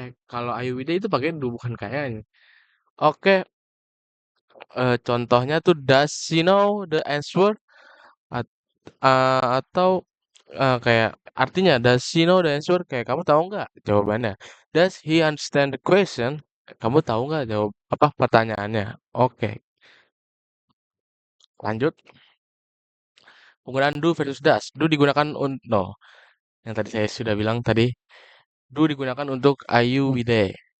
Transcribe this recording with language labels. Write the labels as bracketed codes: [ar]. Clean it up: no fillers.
[id] Kalau Ayu Wide itu pakai do bukan kayaknya. Oke, contohnya tuh [en] does she know the answer? At- [id] atau kayak artinya [en] does she know the answer? [id] Kayak kamu tahu nggak jawabannya? [en] Does he understand the question? [id] Kamu tahu nggak jawab apa pertanyaannya? Oke, lanjut. Penggunaan do versus does. Do digunakan untuk no, yang tadi saya sudah bilang tadi. Do digunakan untuk Ayu Wide.